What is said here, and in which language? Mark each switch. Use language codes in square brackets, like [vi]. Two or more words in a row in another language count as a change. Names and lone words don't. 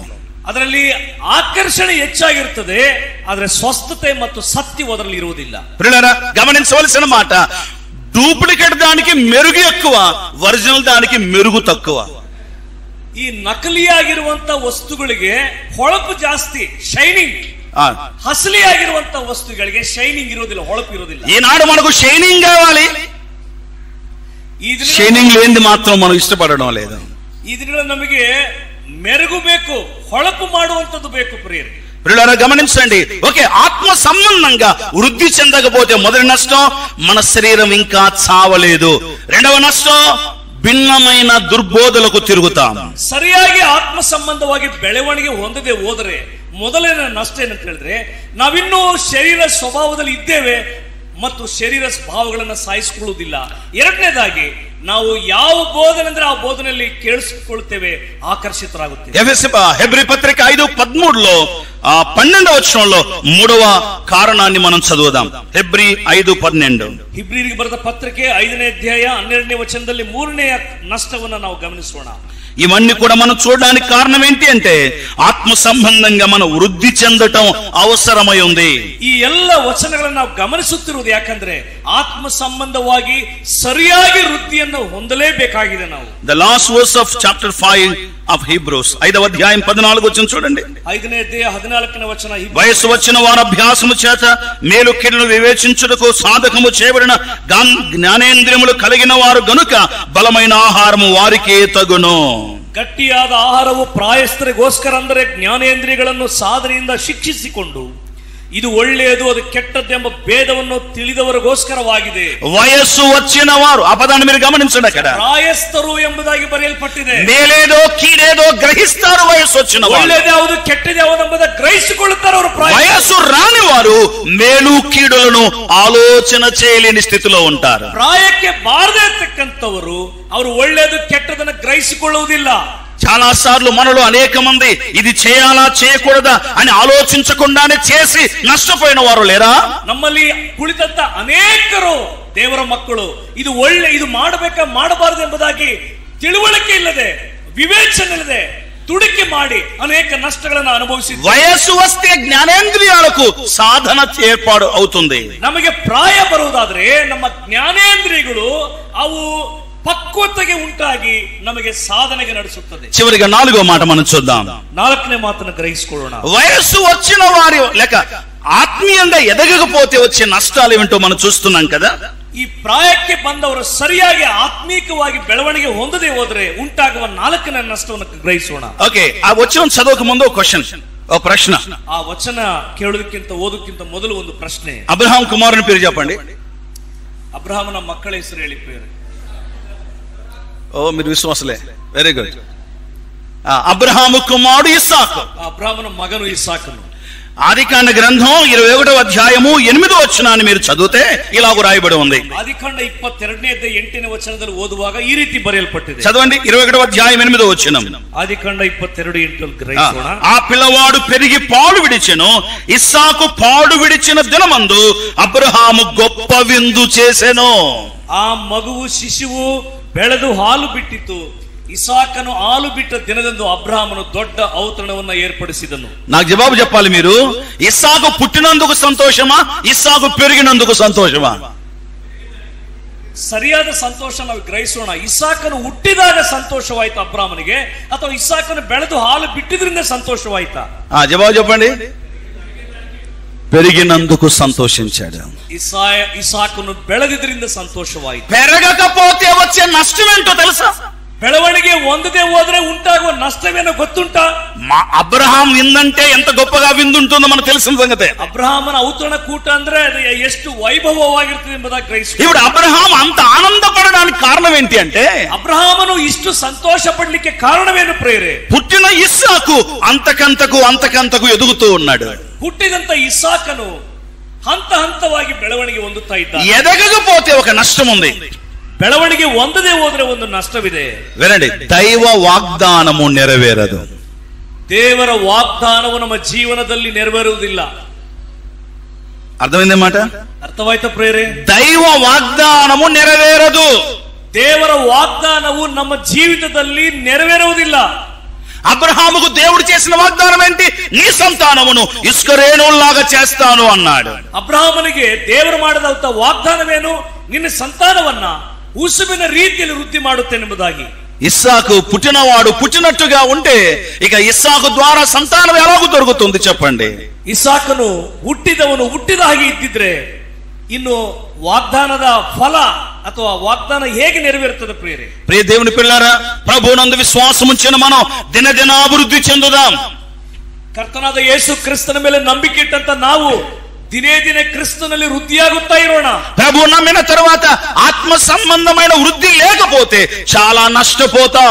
[kn] ಅದರಲ್ಲಿ ಆಕರ್ಷಣೆ ಹೆಚ್ಚಾಗಿರುತ್ತದೆ, ಆದರೆ ಸ್ವಸ್ಥತೆ ಮತ್ತು ಸತ್ಯ ಅದರಲ್ಲಿ ಇರುವುದಿಲ್ಲ. [te] ప్రియులారా, గమనించవలసిన మాట, డూప్లికేట్ దానికి మెరుగు ఎక్కువ, ఒరిజినల్ దానికి మెరుగు తక్కువ. [kn] ಈ ನಕಲಿಯಾಗಿರುವಂತ ವಸ್ತುಗಳಿಗೆ ಹೊಳಪು ಜಾಸ್ತಿ, ಶೈನಿಂಗ್. ಹಸಲಿಯಾಗಿರುವಂತ ವಸ್ತುಗಳಿಗೆ ಶೈನಿಂಗ್ ಇರೋದಿಲ್ಲ, ಹೊಳಪು ಇರೋದಿಲ್ಲ. [te] ఈనాడు మనకు షైనింగ్ కావాలి, షైనింగ్ లేనిది మాత్రం మనం ఇష్టపడడం లేదు. [kn] ಈ ದಿನಗಳಲ್ಲಿ ನಮಗೆ ಮೆರುಗು ಬೇಕು, ಹೊಳಪು ಮಾಡುವಂತದ್ದು ಬೇಕು ಪ್ರಿಯರೇ. [te] పిల్లలారా గమనించండి. ఓకే, ఆత్మ సంబంధంగా వృద్ధి చెందకపోతే మొదటి నష్టం మన శరీరం ఇంకా చావలేదు. రెండవ నష్టం భిన్నమైన దుర్బోధలకు తిరుగుతాం. [kn] ಸರಿಯಾಗಿ ಆತ್ಮ ಸಂಬಂಧವಾಗಿ ಬೆಳವಣಿಗೆ ಹೊಂದದೆ ಹೋದರೆ ಮೊದಲನೇ ನಷ್ಟ ಏನಂತ ಹೇಳಿದ್ರೆ ನಾವಿನ್ನೂ ಶರೀರ ಸ್ವಭಾವದಲ್ಲಿ ಇದ್ದೇವೆ ಮತ್ತು ಶರೀರ ಸ್ವಭಾವಗಳನ್ನು ಸಾಯಿಸಿಕೊಳ್ಳುವುದಿಲ್ಲ. ಎರಡನೇದಾಗಿ ನಾವು ಯಾವ ಬೋಧನೆ ಅಂದ್ರೆ ಆ ಬೋಧನೆಯಲ್ಲಿ ಕೇಳಿಸಿಕೊಳ್ಳುತ್ತೇವೆ, ಆಕರ್ಷಿತರಾಗುತ್ತೇವೆ. [te] హెబ్రీ పత్రిక 5:13లో 12వ వచనంలో మూడవ కారణాన్ని మనం చదువుదాం. హెబ్రీ 5:12. [kn] ಹಿಬ್ರಿಯರಿಗೆ ಬರೆದ ಪತ್ರಿಕೆ 5ನೇ ಅಧ್ಯಾಯ 12ನೇ ವಚನದಲ್ಲಿ ಮೂರನೆಯ ನಷ್ಟವನ್ನು ನಾವು ಗಮನಿಸೋಣ. [te] ఇవన్నీ కూడా మనం చూడడానికి కారణం ఏంటి అంటే ఆత్మ సంబంధంగా మనం వృద్ధి చెందటం అవసరమై ఉంది. [kn] ಈ ಎಲ್ಲ ವಚನಗಳನ್ನು ನಾವು ಗಮನಿಸುತ್ತಿರುವುದು ಯಾಕಂದ್ರೆ ಆತ್ಮ ಸಂಬಂಧವಾಗಿ ಸರಿಯಾಗಿ ವೃದ್ಧಿಯನ್ನು ಹೊಂದಲೇಬೇಕಾಗಿದೆ ನಾವು. [en] The last verse of chapter 5 of Hebrews [te] 5వ అధ్యాయం 14వ వచనం చూడండి. [kn] 5ನೇ ಅಧ್ಯಾಯ 14ನೇ ವಚನ. [te] వయసు వచ్చిన వారు అభ్యాసము చేత మేలు కీడును వివేచించుటకు సాధకము చేయబడిన జ్ఞానేంద్రియములు కలిగిన వారు గనుక బలమైన ఆహారము వారికే తగును. [kn] ಗಟ್ಟಿಯಾದ ಆಹಾರವು ಪ್ರಾಯಸ್ಥರಿಗೋಸ್ಕರ ಅಂದರೆ ಜ್ಞಾನೇಂದ್ರಿಯಗಳನ್ನು ಸಾಧನೆಯಿಂದ ಶಿಕ್ಷಿಸಿಕೊಂಡು ಇದು ಒಳ್ಳೆಯದು ಅದು ಕೆಟ್ಟದ್ದೆಂಬ ಭೇದವನ್ನು ತಿಳಿದವರಿಗೋಸ್ಕರವಾಗಿದೆ. [te] వయస్సు వచ్చిన వారు, ఆ పదాన్ని మీరు గమనించండి. అక్కడ [kn] ಪ್ರಾಯಸ್ಥರು ಎಂಬುದಾಗಿ ಬರೆಯಲ್ಪಟ್ಟಿದೆ. [te] మేలేదో కీడేదో గ్రహిస్తారు వయస్సు వచ్చిన వారు. [kn] ಒಳ್ಳೆಯದು ಯಾವುದು ಕೆಟ್ಟದ್ದು ಯಾವುದು ಎಂಬುದನ್ನು ಗ್ರಹಿಸಿಕೊಳ್ಳುತ್ತಾರೆ ಅವರು. [te] వయస్సు రాని వారు మేలు కీడులను ఆలోచన చేయలేని స్థితిలో ఉంటారు. [kn] ಪ್ರಾಯಕ್ಕೆ ಬಾರದೇ ಇರತಕ್ಕಂತವರು ಅವರು ಒಳ್ಳೆಯದು ಕೆಟ್ಟದನ್ನು ಗ್ರಹಿಸಿಕೊಳ್ಳುವುದಿಲ್ಲ. [te] చాలా సార్లు మనలో అనేక మంది ఇది చేయాలా చేయకూడదా అని ఆలోచించకుండానే చేసి నష్టపోయిన వారు లేరా? [kn] ನಮ್ಮಲ್ಲಿ ಕುಳಿತಂತ ಅನೇಕರು ದೇವರ ಮಕ್ಕಳು ಇದು ಒಳ್ಳೆ ಇದು ಮಾಡಬೇಕಾ ಮಾಡಬಾರದು ಎಂಬುದಾಗಿ ತಿಳುವಳಿಕೆ ಇಲ್ಲದೆ, ವಿವೇಚನೆ ಇಲ್ಲದೆ ದುಡುಕಿ ಮಾಡಿ ಅನೇಕ ನಷ್ಟಗಳನ್ನು ಅನುಭವಿಸಿದ್ದಾರೆ. [te] వయస్సు వస్తే జ్ఞానేంద్రియాలకు సాధన ఏర్పాటు అవుతుంది. [kn] ನಮಗೆ ಪ್ರಾಯ ಬರುವುದಾದ್ರೆ ನಮ್ಮ ಜ್ಞಾನೇಂದ್ರಿಯಗಳು ಅವು ಪಕ್ವತೆಗೆ ಉಂಟಾಗಿ ನಮಗೆ ಸಾಧನೆಗೆ ನಡೆಸುತ್ತದೆ. [te] చివరిగా 4వ మాట మనం చూద్దాం. [kn] 4ನೇ ಮಾತನ್ನು ಗ್ರಹಿಸಿಕೊಳ್ಳೋಣ. [te] వయస్సు వచ్చిన వారి లేక ఆత్మీయంగా ఎదగకపోతే వచ్చే నష్టాలు ఏమిటో మనం చూస్తున్నాం కదా. [kn] ಈ ಪ್ರಾಯಕ್ಕೆ ಬಂದವರು ಸರಿಯಾಗಿ ಆತ್ಮೀಕವಾಗಿ ಬೆಳವಣಿಗೆ ಹೊಂದದೆ ಹೋದ್ರೆ ಉಂಟಾಗುವ 4ನೇ ನಷ್ಟವನ್ನು ಗ್ರಹಿಸೋಣ. [te] ఓకే, ఆ వచనం చదవక ముందు ఒక క్వశ్చన్, ఒక ప్రశ్న. [kn] ಆ ವಚನ ಕೇಳೋದಕ್ಕಿಂತ ಓದೋದಕ್ಕಿಂತ ಮೊದಲು ಒಂದು ಪ್ರಶ್ನೆ. [te] అబ్రహాం కుమారుని పేరు చెప్పండి. [kn] ಅಬ್ರಹಾಮನ ಮಕ್ಕಳ ಹೆಸರು ಹೇಳಿ ಪ್ರಿಯರೇ. [te] ఓ మీరు విశ్వాసలే, [en] very good. [te] అబ్రహాము కుమారుడు ఇస్సాకు. [kn] ಅಬ್ರಹಾಮನ ಮಗನು ಇಸಾಕನು. [te] ఆదికాండ గ్రంథం 21వ అధ్యాయము 8వ వచనాన్ని మీరు చదివితే ఇలాగ రాయబడి ఉంది. [kn] ఆదికాండ 22ನೇ ಅಧ್ಯಾಯ 8ನೇ ವಚನದಲ್ಲಿ ಓದುವಾಗ ಈ ರೀತಿ ಬರೆಯಲ್ಪಟ್ಟಿದೆ. [te] చదవండి 21వ అధ్యాయం 8వ వచనం. [kn] ಆದಿಕಾಂಡ 22:8 ಗ್ರಹಿಸೋಣ. [te] ఆ పిల్లవాడు పెరిగి పాలు విడిచెను. ఇస్సాకు పాలు విడిచిన దినమందు అబ్రహాము గొప్ప విందు చేసెను. [kn] ಆ ಮಗುವು ಶಿಶುವು ಬೆಳೆದು ಹಾಲು ಬಿಟ್ಟಿತು. ಇಸಾಕನು ಹಾಲು ಬಿಟ್ಟ ದಿನದಂದು ಅಬ್ರಹಾಮನು ದೊಡ್ಡ ಔತಣವನ್ನು ಏರ್ಪಡಿಸಿದನು. [te] నాకు జవాబు చెప్పాలి మీరు. ఇస్సాకు పుట్టినందుకు సంతోషమా, ఇస్సాకు పెరిగినందుకు సంతోషమా? [kn] ಸರಿಯಾದ ಸಂತೋಷ ನಾವು ಗ್ರಹಿಸೋಣ. ಇಸಾಕನು ಹುಟ್ಟಿದಾಗ ಸಂತೋಷವಾಯ್ತು ಅಬ್ರಹಾಮನಿಗೆ, ಅಥವಾ ಇಸಾಕನು ಬೆಳೆದು ಹಾಲು ಬಿಟ್ಟಿದ್ರಿಂದ ಸಂತೋಷವಾಯ್ತಾ? [te] జవాబు చెప్పండి. పెరిగినందుకు సంతోషించాడు. [kn] ఇసాకును ಬೆಳೆದಿದ್ರಿಂದ ಸಂತೋಷವಾಯಿತು. [te] పెరగకపోతే వచ్చే నష్టం ఏంటో తెలుసా? [kn] ಬೆಳವಣಿಗೆ ಹೊಂದದೆ ಹೋದ್ರೆ ಉಂಟಾಗುವ ನಷ್ಟವೇನೋ ಗೊತ್ತುಂಟಾ? [te] అబ్రహాం విందంటే ఎంత గొప్పగా విందుంటుందో మనకు తెలిసిన సంగతే. [kn] ಅಬ್ರಹಾಮನ ಔತಣ ಕೂಟ ಅಂದ್ರೆ ಅದು ಎಷ್ಟು ವೈಭವವಾಗಿರ್ತದೆ ಎಂಬುದಾಗಿ ಗ್ರಹಿಸಿ. [te] ఇప్పుడు అబ్రహాం అంత ఆనందపడడానికి కారణం ఏంటి అంటే, [kn] ಅಬ್ರಹಾಮನು ಇಷ್ಟು ಸಂತೋಷ ಪಡ್ಲಿಕ್ಕೆ ಕಾರಣವೇನು ಪ್ರೇರೆ? [te] పుట్టిన ఇస్సాకు అంతకంతకు ఎదుగుతూ ఉన్నాడు. [kn] ಹುಟ್ಟಿದಂತ ಇಸಾಕನು ಹಂತ ಹಂತವಾಗಿ ಬೆಳವಣಿಗೆ ಹೊಂದುತ್ತಾ ಇದ್ದ. [te] ఎదగకపోతే ఒక నష్టం ఉంది. [kn] ಬೆಳವಣಿಗೆ ಹೊಂದದೆ ಹೋದ್ರೆ ಒಂದು ನಷ್ಟವಿದೆ. [te] వినండి, దైవ వాగ్దానము నెరవేరదు. [kn] ದೇವರ ವಾಗ್ದಾನವು ನಮ್ಮ ಜೀವನದಲ್ಲಿ ನೆರವೇರುವುದಿಲ್ಲ. [te] అర్థమైంది మాట? [kn] ಅರ್ಥವಾಯ್ತಾ ಪ್ರೇರೆ? [te] దైవ వాగ్దానము నెరవేరదు. [kn] ದೇವರ ವಾಗ್ದಾನವು ನಮ್ಮ ಜೀವಿತದಲ್ಲಿ ನೆರವೇರುವುದಿಲ್ಲ. [te] అబ్రహాముకు దేవుడు చేసిన వాగ్దానం ఏంటి? నీ సంతానమును ఇసుక రేణువుల్లాగా చేస్తాను అన్నాడు. [kn] ಅಬ್ರಹಾಮನಿಗೆ ದೇವರು ಮಾಡಿದಂತ ವಾಗ್ದಾನವೇನು? ನಿನ್ನ ಸಂತಾನವನ್ನ ಉಸುಬಿನ ರೀತಿಯಲ್ಲಿ ವೃದ್ಧಿ ಮಾಡುತ್ತೇನೆಂಬುದಾಗಿ. [te] ఇస్సాకు పుట్టినవాడు పుట్టినట్టుగా ఉంటే ఇక ఇస్సాకు ద్వారా సంతానం ఎలాగూ దొరుకుతుంది చెప్పండి? [kn] ಇಸಾಕನು ಹುಟ್ಟಿದವನು ಹುಟ್ಟಿದ ಹಾಗೆ ಇದ್ದಿದ್ರೆ ಇನ್ನು ವಾಗ್ದಾನದ ಫಲ ಅಥವಾ ವಾಗ್ದಾನ ಹೇಗೆ ನೆರವೇರುತ್ತದೆ? [te] ప్రియ దేవుని పిల్లారా, ప్రభువునందు విశ్వాసం ఉంచిన మనం దినదినాభివృద్ధి చెందుదాం. [kn] ಕರ್ತನಾದ ಯೇಸು ಕ್ರಿಸ್ತನ ಮೇಲೆ ನಂಬಿಕೆ ಇಟ್ಟಂತ ನಾವು ದಿನೇ ದಿನೇ ಕ್ರಿಸ್ತನಲ್ಲಿ ವೃದ್ಧಿಯಾಗುತ್ತಾ ಇರೋಣ. [te] ప్రభు నమ్మిన తర్వాత ఆత్మ సంబంధమైన వృద్ధి లేకపోతే చాలా నష్టపోతాం.